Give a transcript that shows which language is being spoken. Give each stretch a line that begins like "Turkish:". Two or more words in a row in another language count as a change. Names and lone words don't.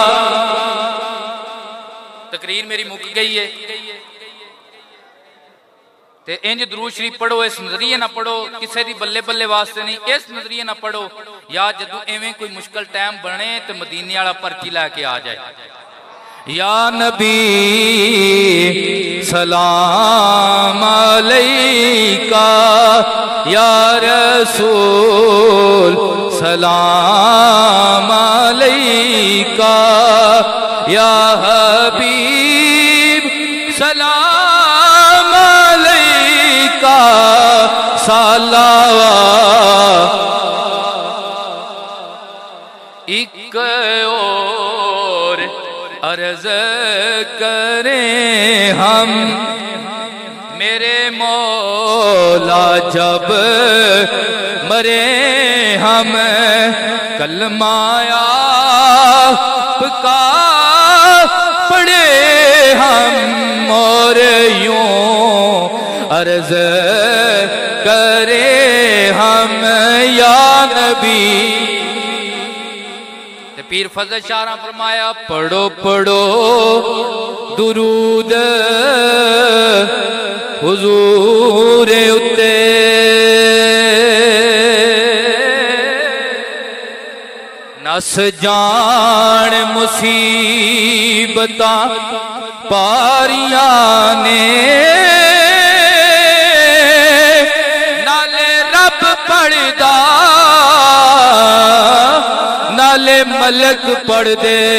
Punjabi: تقریر میری مک گئی ہے تے اینج درود شریف پڑھو، اس نظریے نہ پڑھو، کسی دی بلے بلے واسطے نہیں، اس نظریے نہ پڑھو. یا جدوں ایویں کوئی مشکل ٹائم بنے تو مدینے والا پرچی لے کے آ جائے,
Arabic: يا نبي سلام عليك، يا رسول سلام عليك، يا حبيب سلام عليك,
Punjabi: सलावा।
Urdu: ایک اور عرض کریں ہم, میرے مولا جب مرے ہم، کلمہ آپ کا پڑھے ہم، اور یوں عرض کرے ہم، یا نبی.
Punjabi: پیر فضل شاہ فرمایا، پڑھو پڑھو درود حضور اتے، نس جان مصیبتاں پاریاں نے، نالے رب پڑھدا نالے ملک پڑھ دے,